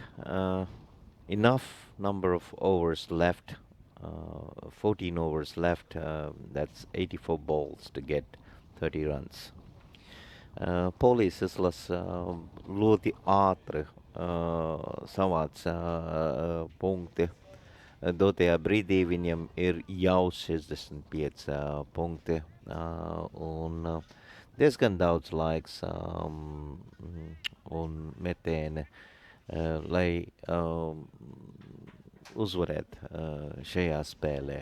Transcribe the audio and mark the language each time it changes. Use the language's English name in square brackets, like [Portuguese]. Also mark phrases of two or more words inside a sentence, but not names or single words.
[English] Enough number of overs left. 14 overs left. That's 84 balls to get 30 runs. [Latvian] Poliisislas ļoti ātri savāc punkti. Dotajā brīdī viņam ir jau 65 punkti un diezgan daudz laiks un metieni, lai uzvarētu šajā spēlē.